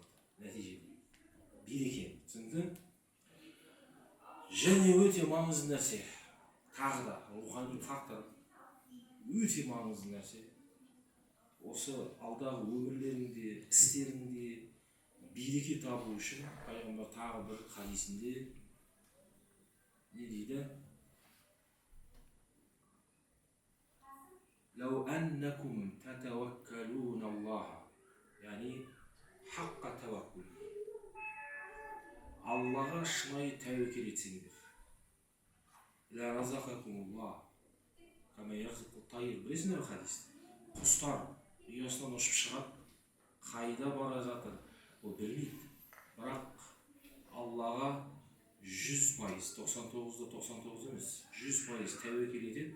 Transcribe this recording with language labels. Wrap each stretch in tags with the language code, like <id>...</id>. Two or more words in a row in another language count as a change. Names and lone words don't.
<kk>Нәтижеде. Береке. Түсіндің? Және өте маңызды нәрсе. Тағы да рухани фактор. Өте маңызды нәрсе. Осы алдағы өмірлеріңде, істеріңде береке табу үшін пайғамбар тағы бір хадисінде не дейді?</kk> <ar>لو أنكم تتوكلون الله يعني حق توكل</ar> <kk>Аллаға шынайы тәуекел етсеңдер.</kk> <ar>لرزقكم الله كما يرزق الطير.</ar> <kk>Білесіңдер хадисті? Құстар ұясынан ұшып шығады, қайда бара жатыр? Ол білмейді. Бірақ Аллаға 100%, 99 емес, 100% тәуекел етеді.</kk>